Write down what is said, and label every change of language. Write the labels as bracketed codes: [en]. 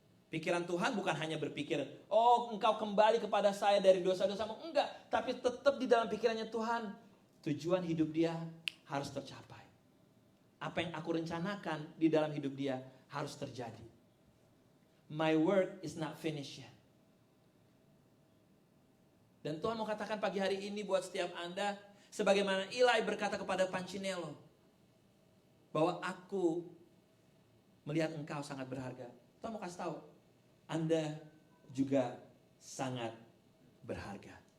[id] Pikiran Tuhan bukan hanya berpikir, oh engkau kembali kepada saya dari dosa-dosamu. Enggak, tapi tetap di dalam pikirannya Tuhan, tujuan hidup dia harus tercapai. Apa yang aku rencanakan di dalam hidup dia harus terjadi. [en] My work is not finished yet. [id] Dan Tuhan mau katakan pagi hari ini buat setiap Anda, sebagaimana Eli berkata kepada Pancinello, bahwa aku melihat engkau sangat berharga. Tuhan mau kasih tahu, Anda juga sangat berharga.